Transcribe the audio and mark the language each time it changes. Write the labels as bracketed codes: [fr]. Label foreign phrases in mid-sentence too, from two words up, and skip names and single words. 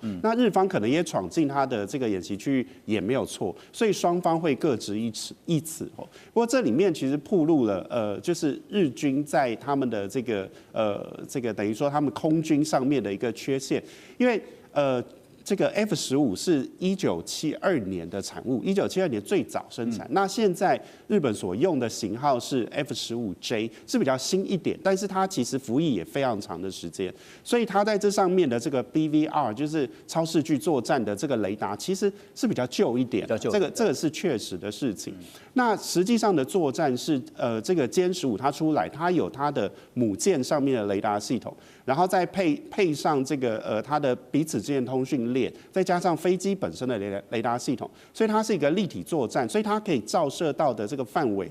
[zh] 那日方可能也闖進他的這個演習區域也沒有錯，所以雙方會各執一詞。不過這裡面其實暴露了就是日軍在他們的這個等於說他們空軍上面的一個缺陷，因為這個 F-15 是1972年的產物，1972年最早生產。那現在日本所用的型號是 F-15J， 是比較新一點，但是它其實服役也非常長的時間，所以它在這上面的這個 BVR 就是超視距作戰的這個雷達，其實是比較舊一點，這個是確實的事情。那實際上的作戰是這個殲15它出來，它有它的母艦上面的雷達系統，然後再配上這個它的彼此之間通訊鏈，再加上飛機本身的雷達系統，所以它是一個立體作戰，所以它可以照射到的這個範圍就會比較大。